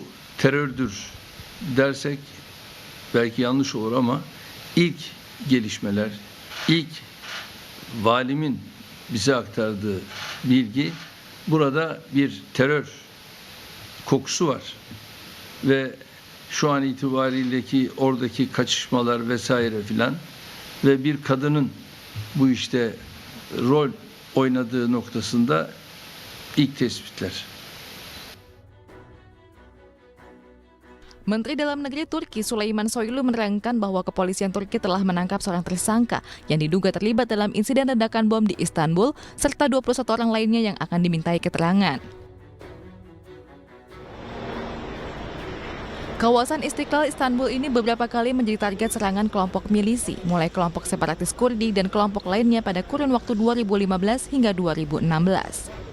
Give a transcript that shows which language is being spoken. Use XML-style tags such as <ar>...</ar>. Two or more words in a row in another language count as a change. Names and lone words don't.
<tr>terördür dersek belki yanlış olur ama ilk gelişmeler, ilk valimin bize aktardığı bilgi burada bir terör kokusu var ve şu an itibariyeki oradaki kaçışmalar vesaire filan ve bir kadının bu işte rol oynadığı noktasında ilk tespitler.</tr> <id>Menteri Dalam Negeri Turki Suleyman Soylu menerangkan bahwa kepolisian Turki telah menangkap seorang tersangka yang diduga terlibat dalam insiden ledakan bom di Istanbul serta 21 orang lainnya yang akan dimintai keterangan. Kawasan Istiqlal Istanbul ini beberapa kali menjadi target serangan kelompok milisi, mulai kelompok separatis Kurdi dan kelompok lainnya pada kurun waktu 2015 hingga 2016.</id>